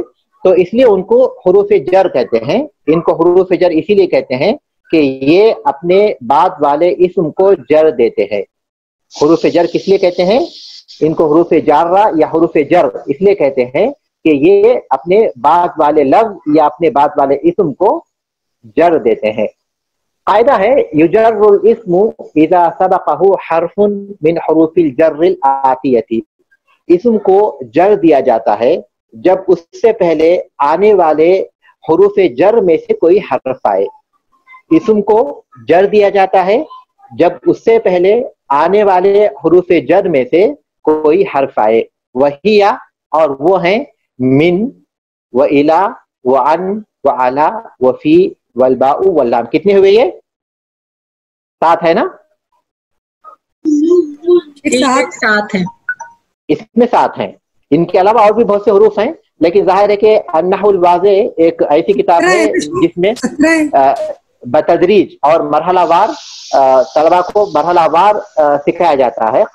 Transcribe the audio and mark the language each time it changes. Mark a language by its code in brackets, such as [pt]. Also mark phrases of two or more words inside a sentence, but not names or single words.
[ur] تو اس لیے ان کو حروف جر کہتے ہیں۔ ان کو حروف جر اسی لیے کہتے ہیں کہ یہ اپنے بعد والے اسم کو جر دیتے ہیں. حروف جر کس لیے کہتے ہیں؟ ان کو حروف جارہ یا حروف جر اس لیے کہتے ہیں کہ یہ اپنے بعد والے لفظ یا اپنے بعد والے اسم کو جر دیتے ہیں. قاعدہ ہے [ar] يُجَرُّ الاسمُ إذا سبقه حرفٌ من حروفِ الجرِّ الآتيةِ. [ur] اسم کو جر دیا جاتا ہے جب اس سے پہلے آنے والے حروف جر میں سے کوئی حرف آئے. اسم کو جر دیا جاتا ہے جب اس سے پہلے آنے والے حروف جر میں سے کوئی حرف آئے. وہیا، اور وہ ہیں [ar] من و إلى و عن و على و في والباء واللام. [ur] کتنے ہوئے یہ? 7 ہے نا? 7 ہے. اس میں 7 ہیں. ان کے علاوہ اور بھی بہت سے حروف ہیں، لیکن ظاہر ہے کہ النحو الواضح ایک ایسی کتاب ہے جس میں بتدریج اور مرحلہ وار طلبہ کو مرحلہ وار سکھایا جاتا ہے.